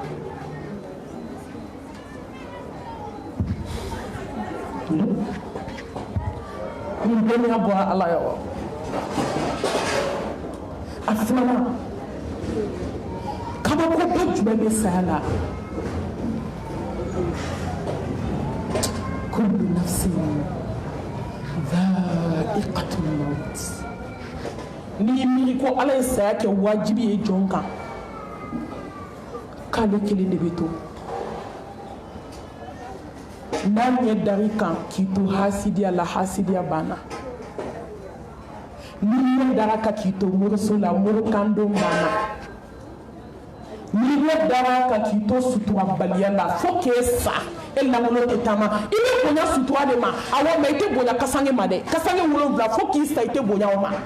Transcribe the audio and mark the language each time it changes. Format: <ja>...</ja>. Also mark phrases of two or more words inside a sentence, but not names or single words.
<bm>nin dɔnniya bɔra ala yɔrɔ a filanan kabakoba jumɛn bɛ saya la</bm> <ar>كل نفس ذائقة الموت</ar> <bm>n'i y'i miiri ko ala ye saya kɛ wajibi ye jɔn kan k'ale kelen de bɛ to n'a ɲɛ dari kan k'i to hasidiya la hasidiya banna n'i ɲɛ dara kan k'i to moriso la morikandon banna n'i ɲɛ dara kan k'i to suturabaliya la fo k'e sa e langolo tɛ taama i bɛ bonya sutura de ma awɔ mɛ i tɛ bonya kasange ma dɛ kasange 7 fo k'i sa i tɛ bonya o ma</bm>